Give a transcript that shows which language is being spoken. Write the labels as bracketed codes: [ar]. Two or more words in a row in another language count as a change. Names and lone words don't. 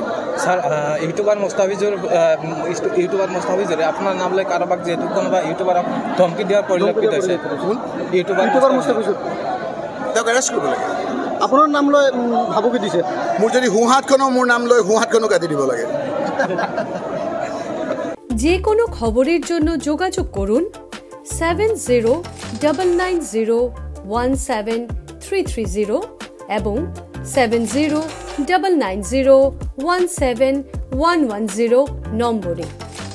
[as] স্যাৰ, ইউটিউবাৰ মুস্তাফিজুৰে আপোনাৰ নাম লৈ কাৰোবাক যিহেতু কোনোবা ইউটিউবাৰক ধমকি দিয়াৰ পৰিলক্ষিত হৈছে। ইউটিউবাৰ মুস্তাফিজুৰ তেওঁক এৰেষ্ট কৰিব লাগে। আপোনাৰ নাম লৈ ভাবুকি দিছে। মোৰ যদি সোঁহাতখনো মোৰ নাম লৈ সোঁহাতখনো কাটি দিব লাগে। [bn] যে কোনো খবরের জন্য যোগাযোগ করুন 7099017330 এবং 7099017110 নম্বরে।